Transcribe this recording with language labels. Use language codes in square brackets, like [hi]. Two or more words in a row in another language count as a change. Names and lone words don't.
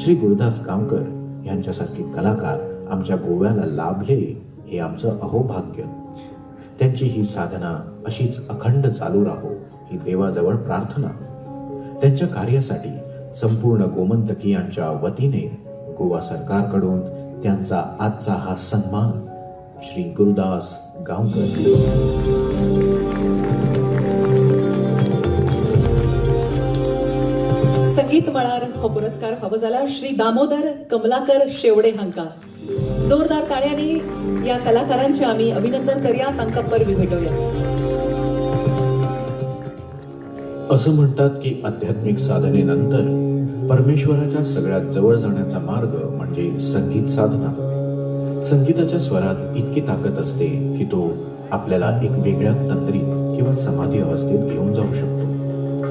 [mr] श्री गुरुदास गावकर यांच्यासारखे कलाकार आमच्या गोव्याला लाभले हे आमचं अहोभाग्य. त्यांची ही साधना अशीच अखंड चालू राहो ही देवाजवळ प्रार्थना. त्यांच्या कार्यासाठी संपूर्ण गोमंतकीयांच्या वतीने गोवा सरकारकडून त्यांचा आजचा हा सन्मान. श्री गुरुदास गावकर. [kok] संगीत मळार हो पुरस्कार फावो जाला श्री दामोदर कमलाकर शेवडे हांका. [mr] जोरदार ताळ्यांनी या कलाकारांचे आम्ही अभिनंदन करूया, [kok] तांकां परबी भेटूया. [mr] असं म्हणतात की आध्यात्मिक साधनेनंतर परमेश्वराच्या सगळ्यात जवळ जाण्याचा मार्ग म्हणजे संगीत साधना. संगीताच्या स्वरात इतकी ताकद असते की तो आपल्याला एक वेगळ्या तंत्रीत किंवा समाधी अवस्थेत घेऊन जाऊ शकतो.